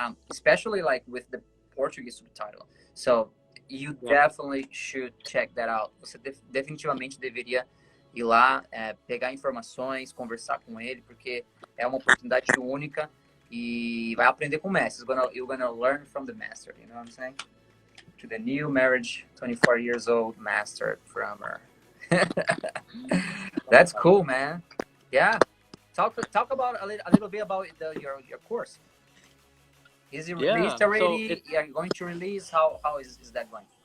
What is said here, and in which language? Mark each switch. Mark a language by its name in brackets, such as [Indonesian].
[English] especially like with the Portuguese subtitle. So you definitely should check that out. [Portuguese] Você definitivamente deveria ir lá, pegar informações, conversar com ele, porque é uma oportunidade única e vai aprender com o mestre. [English] You're gonna learn from the master, you know what I'm saying? To the new marriage, 24 years old master drummer. That's cool, man. Yeah. Talk about a little bit about your course. Is it released already? So going to release? How is that going?